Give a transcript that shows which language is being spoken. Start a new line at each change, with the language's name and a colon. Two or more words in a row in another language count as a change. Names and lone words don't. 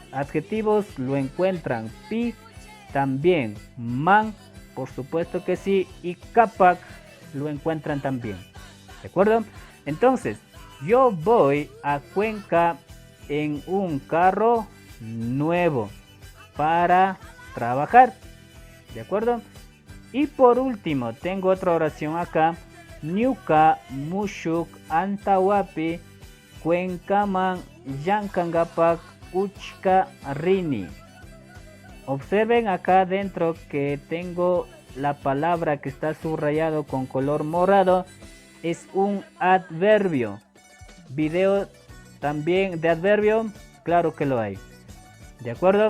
Spanish: Adjetivos lo encuentran pi, también man, por supuesto que sí, y capac lo encuentran también. ¿De acuerdo? Entonces, yo voy a Cuenca en un carro nuevo para trabajar. ¿De acuerdo? Y por último, tengo otra oración acá.
Quechua: Ñuka mushuk antawapi cuencaman yankangapak uchka rini.
Spanish: Observen acá dentro que tengo la palabra que está subrayado con color morado. Es un adverbio. video también de adverbio, claro que lo hay. ¿De acuerdo?